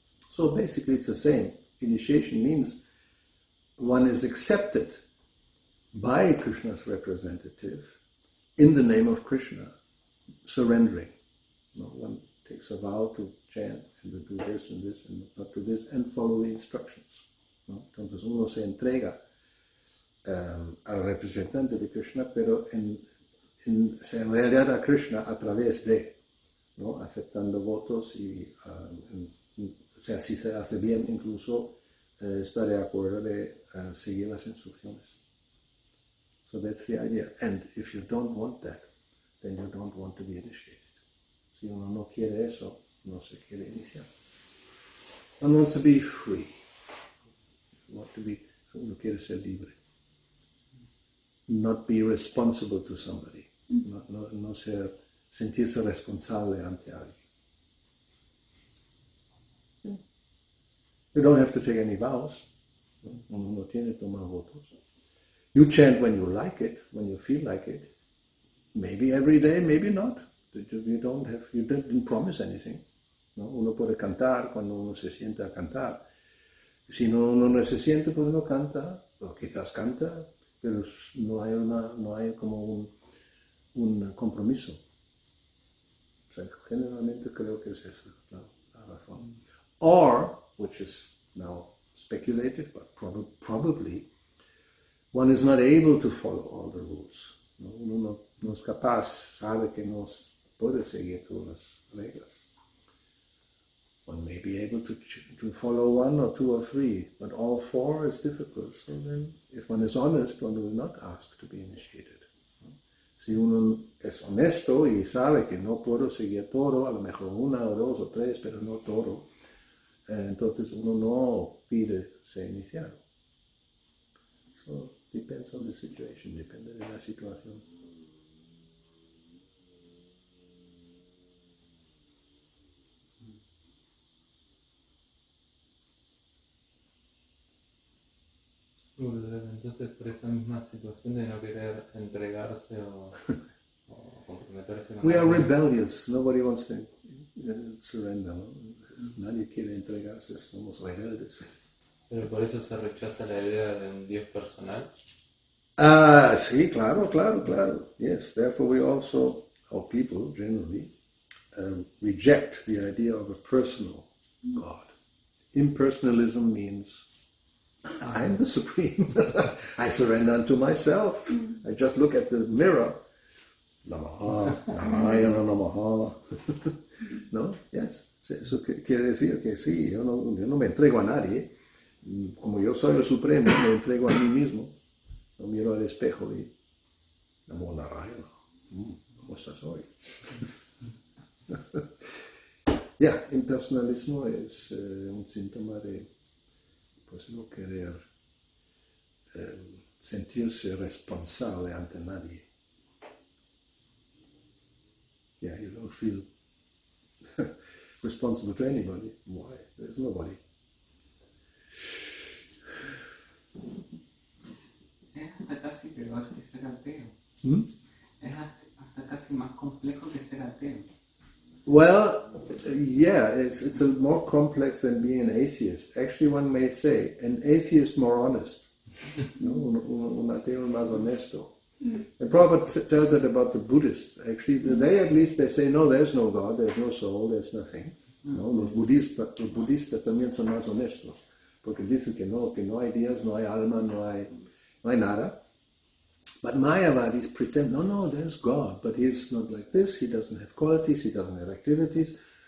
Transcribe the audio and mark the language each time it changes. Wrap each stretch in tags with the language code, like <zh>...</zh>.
<en>So basically it's the same. Initiation means one is accepted by Krishna's representative in the name of Krishna, surrendering. You know, one takes a vow to chant and to do this and this and not do this and follow the instructions.</en> <es>¿No? Entonces uno se entrega al representante de Krishna, pero en realidad a Krishna a través de, ¿no? Aceptando votos y, o sea, si se hace bien, incluso está de acuerdo de seguir las instrucciones.</es> <en>So that's the idea. And if you don't want that, then you don't want to be initiated.</en> <es>Si uno no quiere eso, no se quiere iniciar.</es> <en>One wants to be free.</en> <es>Uno quiere ser libre.</es> <en>Not be responsible to somebody.</en> <es>No sentirse responsable ante alguien.</es> <en>You don't have to take any vows.</en> <es>Uno no tiene que tomar votos.</es> <en>You chant when you like it, when you feel like it. Maybe every day, maybe not. You didn't promise anything.</en> <es>¿No? Uno puede cantar cuando uno se sienta a cantar. Si uno no se siente, pues no canta. O quizás canta, pero no hay como un compromiso. O sea, generalmente creo que es esa la razón.</es> <en>Or, which is now speculative, but probably, one is not able to follow all the rules.</en> <es>¿No? Uno no es capaz, sabe que no puede seguir todas las reglas.</es> <en>One may be able to follow one or two or three, but all four is difficult. So then, if one is honest, one will not ask to be initiated.</en> <es>¿No? Si uno es honesto y sabe que no puedo seguir todo, a lo mejor una o dos o tres, pero no todo, entonces uno no pide ser iniciado.</es> <en>So, depends on the situation,</en> <es>depende de la situación. Entonces, por esa misma situación de no querer entregarse o comprometerse con</es> <en>We are</en> <es>alguien,</es> <en>rebellious. Nobody wants to surrender.</en> <es>¿No? Nadie quiere entregarse. Somos rebeldes. pero por eso se rechaza la idea de un Dios personal. Sí, claro.</es> <en>Yes, therefore we also, or people generally, reject the idea of a personal God. Impersonalism means I'm the supreme. I surrender unto myself. I just look at the mirror.</en> <sa>Namaha, Narayana Namaha. ¿No? Yes.</sa> <es>Eso quiere decir que sí, yo no me entrego a nadie. Como yo soy el supremo, me entrego a mí mismo. Yo miro al espejo y</es> <sa>Namo Narayana.</sa> <es>¿Cómo estás hoy? Ya, impersonalismo es un síntoma de pues, no querer sentirse responsable ante nadie.</es> <en>Yeah, you don't feel responsible to anybody. Why? There's nobody.</en> <es>Es hasta casi peor que ser ateo. Hmm? Es hasta casi más complejo que ser ateo.</es> <en>Well, yeah, it's a more complex than being an atheist. Actually, one may say, an atheist more honest. No?</en> <es>Un ateo más honesto.</es> <en>And Prabhupada tells that about the Buddhists. Actually, they at least they say, no, there's no God, there's no soul, there's nothing.</en> <es>No, los budistas también son más honestos, porque dicen que no hay Dios, no hay alma, no hay nada.</es> <en>But Mayavadis pretend, no, there's God, but he's not like this, he doesn't have qualities, he doesn't have activities.</en>